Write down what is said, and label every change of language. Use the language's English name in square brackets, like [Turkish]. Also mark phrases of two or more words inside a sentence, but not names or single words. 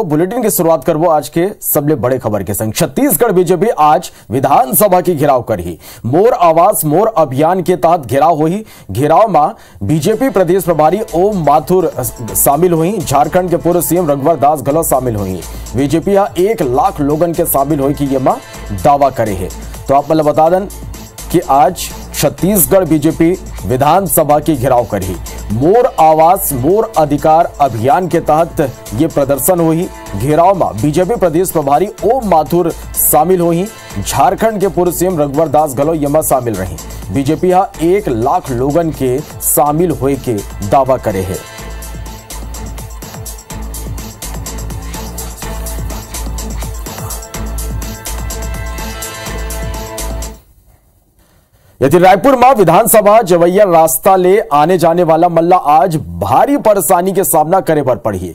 [Chhattisgarhi] बुलेटिन की शुरुआत करबो आज के सबले बड़े खबर के संग। छत्तीसगढ़ बीजेपी आज विधानसभा की घेराव करही। मोर आवास मोर अभियान के तहत घेराव होही। घेराव में बीजेपी प्रदेश प्रभारी ओम माथुर शामिल हुई। झारखंड के पूर्व सीएम रघुवर दास गहलोत शामिल हुई। बीजेपी 1 लाख लोगन के शामिल हुई कि ये मां दावा करे है। तो आप मतलब बता दें कि आज छत्तीसगढ़ बीजेपी विधानसभा की घेराव करी। मोर आवास मोर अधिकार अभियान के तहत ये प्रदर्शन हुई। घेराव में बीजेपी प्रदेश प्रभारी ओम माथुर शामिल हुई। झारखंड के पूर्व सीएम रघुवर दास गहलोत यमा शामिल रही। बीजेपी 1 लाख लोगन के शामिल हुए के दावा करे है। यदि रायपुर में विधानसभा जवैया रास्ता ले आने जाने वाला मल्ला आज भारी परेशानी के सामना करे पर पड़ी।